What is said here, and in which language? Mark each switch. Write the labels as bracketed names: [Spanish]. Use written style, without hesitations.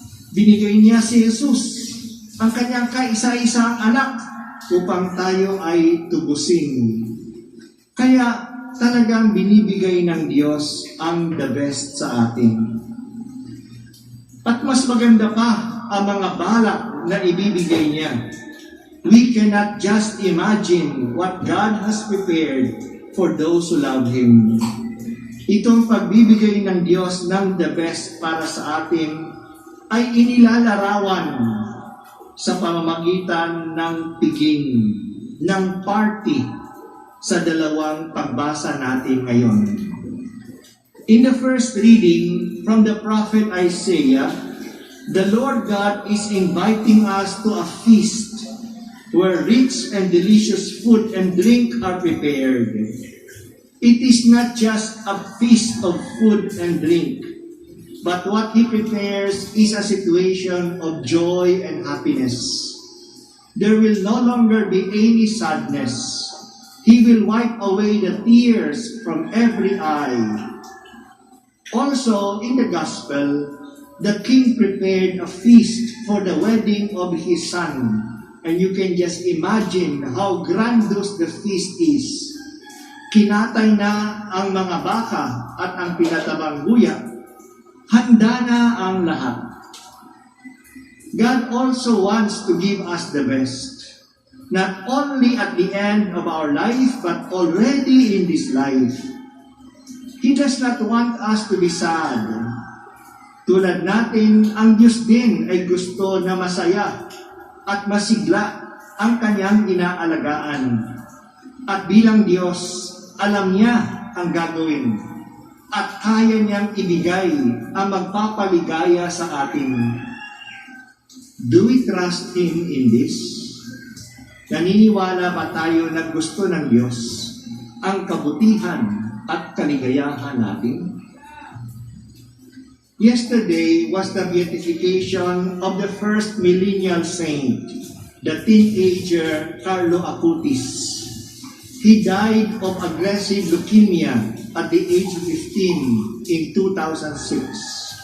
[Filipino] Binigay niya si Jesus, ang kanyang kaisa-isang anak, upang tayo ay tubusin. Kaya talagang binibigay ng Diyos ang [English] the best [Filipino] sa atin. At mas maganda pa ang mga balak na ibibigay niya. [English] We cannot just imagine what God has prepared for those who love Him. [Filipino] Itong pagbibigay ng Diyos ng [English] the best [Filipino] para sa atin ay inilalarawan sa pamamagitan ng piging, ng party, sa dalawang pagbasa natin ngayon. [English] In the first reading from the prophet Isaiah, the Lord God is inviting us to a feast where rich and delicious food and drink are prepared. It is not just a feast of food and drink, but what He prepares is a situation of joy and happiness. There will no longer be any sadness. He will wipe away the tears from every eye. Also, in the Gospel, the King prepared a feast for the wedding of His Son. And you can just imagine how grandiose the feast is. [Filipino] Kinatay na ang mga baka at ang pinatabang guya. Handa na ang lahat. [English] God also wants to give us the best. Not only at the end of our life, but already in this life. He does not want us to be sad. [Filipino] Tulad natin, ang Diyos din ay gusto na masaya at masigla ang kanyang inaalagaan. At bilang Diyos, alam niya ang gagawin. At kaya niyang ibigay ang magpapaligaya sa atin. [English] Do we trust Him in this? [Filipino] Naniniwala ba tayo na gusto ng Diyos ang kabutihan at kaligayahan natin? [English] Yesterday was the beatification of the first millennial saint, the teenager Carlo Acutis. He died of aggressive leukemia at the age of 15 in 2006.